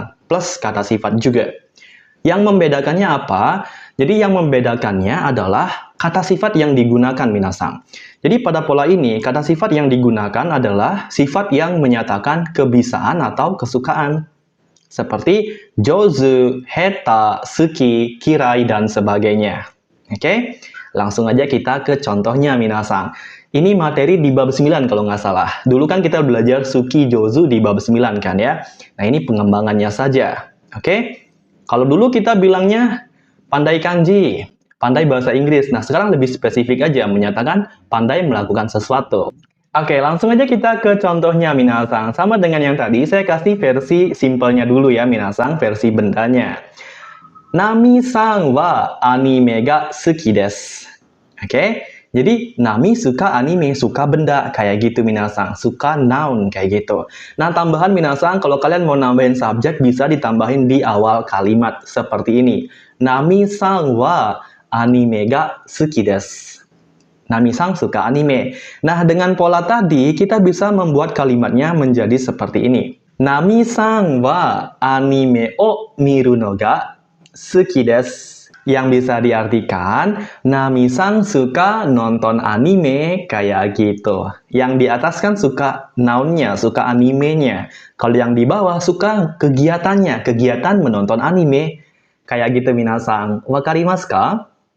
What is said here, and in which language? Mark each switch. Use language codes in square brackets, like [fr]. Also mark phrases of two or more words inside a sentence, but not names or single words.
[id] Plus kata sifat juga. Yang membedakannya apa? Jadi yang membedakannya adalah kata sifat yang digunakan, minasan. Jadi pada pola ini, kata sifat yang digunakan adalah sifat yang menyatakan kebisaan atau kesukaan. [ja] Seperti 上手、下手、好き、嫌い, [id] dan sebagainya. Oke, langsung aja kita ke contohnya minasang. Ini materi di bab 9 kalau nggak salah. Dulu kan kita belajar [ja] 好き、上手 [id] di bab 9 kan ya. Nah ini pengembangannya saja. Oke, kalau dulu kita bilangnya pandai kanji, pandai bahasa Inggris. Nah, sekarang lebih spesifik aja, menyatakan pandai melakukan sesuatu. Oke, langsung aja kita ke contohnya, minasang. Sama dengan yang tadi, saya kasih versi simpelnya dulu ya, minasang, versi bendanya. [ja] ナミさんはアニメが好きです. [id] Oke, jadi Nami suka anime, suka benda, kayak gitu minasang. Suka noun, kayak gitu. Nah, tambahan minasang, kalau kalian mau nambahin subjek, bisa ditambahin di awal kalimat, seperti ini. [ja] ナミさんはアニメが好きです. [id] Nami-san suka anime. Nah, dengan pola tadi, kita bisa membuat kalimatnya menjadi seperti ini. [ja] ナミさんはアニメを見るのが好きです. [id] Yang bisa diartikan, Nami-san suka nonton anime, kayak gitu. Yang di atas kan suka nounnya, suka animenya. Kalau yang di bawah suka kegiatannya, kegiatan menonton anime. Kayak gitu minasang. [ja] 分かりますか?